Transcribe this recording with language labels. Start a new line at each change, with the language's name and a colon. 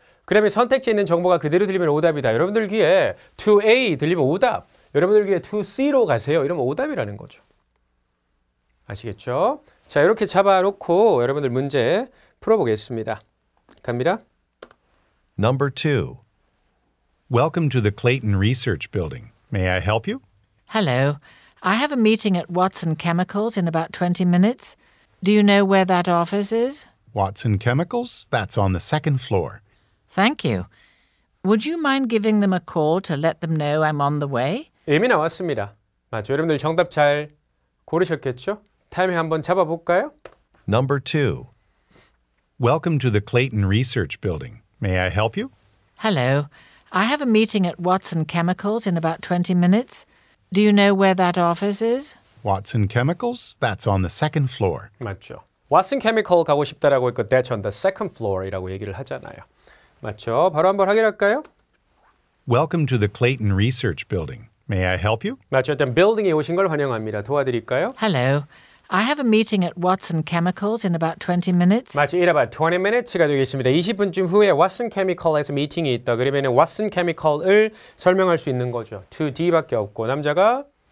Korean: 그러면 선택지에 있는 정보가 그대로 들리면 오답이다. 여러분들 귀에 to A 들리면 오답. 여러분들 귀에 to C로 가세요. 이러면 오답이라는 거죠. 아시겠죠? 자, 이렇게 잡아놓고 여러분들 문제 풀어보겠습니다. 갑니다.
English: Number 2. Welcome to the Clayton Research Building. May I help you? Hello. I have a meeting at Watson Chemicals in about 20 minutes. Do you know where that office is? Watson Chemicals? That's on the second floor. Thank you. Would you mind giving them a call to let them know I'm on the way?
Korean: 이미 나왔습니다. 맞죠? 여러분들 정답 잘 고르셨겠죠? 타이밍 한번 잡아볼까요?
English: Number 2. Welcome to the Clayton Research Building. May I help you? Hello. I have a meeting at Watson Chemicals in about 20 minutes. Do you know where that office is? Watson Chemicals? That's on the second floor.
Korean: 맞죠. Watson Chemical 가고 싶다라고 했고
English: that's on the second floor
Korean: 이라고 얘기를 하잖아요. 맞죠? 바로 한번 확인할까요?
English: Welcome to the Clayton Research Building. May I help you?
Korean: 맞죠. 일단 빌딩에 오신 걸 환영합니다. 도와드릴까요?
English: Hello. I have a meeting at Watson Chemicals in about 20 minutes.
Korean: 맞죠.
English: In about 20 minutes가 되겠습니다.
Korean: 20분쯤 후에 Watson Chemical에서 미팅이 있다. 그러면 Watson Chemical을 설명할 수 있는 거죠. to D밖에 없고 남자가